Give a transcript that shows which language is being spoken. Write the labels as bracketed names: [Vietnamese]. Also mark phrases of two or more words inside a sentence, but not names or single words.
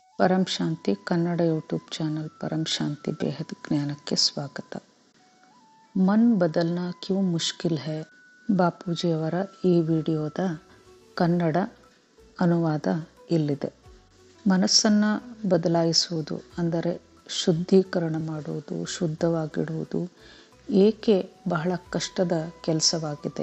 [Kannada] परम शांति कन्नड़ यूट्यूब चैनल परम शांति बेहद ಜ್ಞಾನಕ್ಕೆ ಸ್ವಾಗತ. ಮನ್ ಬದಲ್ನಾ ಕ್ಯೂ ಮುಷ್ಕಿಲ್ ಹೈ ಬಾಪೂಜಿಯವರ ಈ ವಿಡಿಯೋದ ಕನ್ನಡ ಅನುವಾದ ಇಲ್ಲಿದೆ. ಮನಸ್ಸನ್ನು ಬದಲಾಯಿಸುವುದು ಅಂದರೆ ಶುದ್ಧೀಕರಣ ಮಾಡುವುದು, ಶುದ್ಧವಾಗಿಡುವುದು ಏಕೆ ಬಹಳ ಕಷ್ಟದ ಕೆಲಸವಾಗಿದೆ?